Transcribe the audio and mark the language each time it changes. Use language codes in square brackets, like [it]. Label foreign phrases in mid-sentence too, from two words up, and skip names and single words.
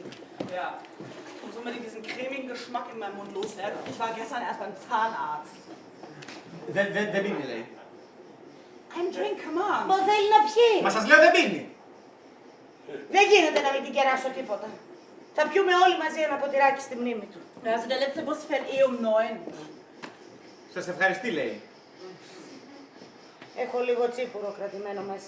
[de] Ja. Und so mit diesem cremigen Geschmack in meinem Mund loswerden. Ich war gestern erst beim Zahnarzt. [el] Δεν πίνει, λέει. [de] Ein Drink, [en] come on. [el] Μα θέλει να πιει. Μα σας λέω δεν πίνει. Δεν γίνεται να μην την κεράσω τίποτα. Θα πιούμε όλοι μαζί ένα ποτηράκι στη μνήμη του. [de] Ja, also der letzte Bus fährt eh um 9. [el] Σας ευχαριστεί, λέει. Έχω λίγο τσίπουρο κρατημένο μέσα.